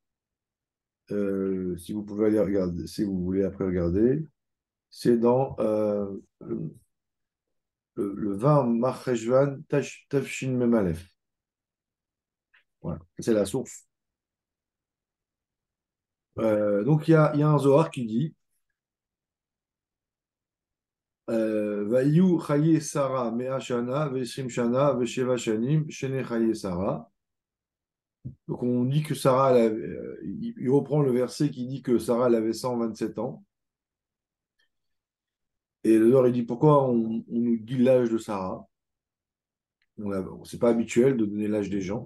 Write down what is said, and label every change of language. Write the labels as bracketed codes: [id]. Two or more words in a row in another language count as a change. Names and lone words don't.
[fr] Si vous pouvez aller regarder, si vous voulez après regarder, c'est dans le 20 Marcheshvan Tafshin Memalef. Voilà, c'est la source. Donc il y a un Zohar qui dit [he] ויהיו חיי שרה מאה שנה ועשרים שנה ושבע שנים שני חיי שרה. [fr] Donc on dit que il reprend le verset qui dit que Sarah elle avait 127 ans. Et le Zohar il dit pourquoi on nous dit l'âge de Sarah. C'est pas habituel de donner l'âge des gens.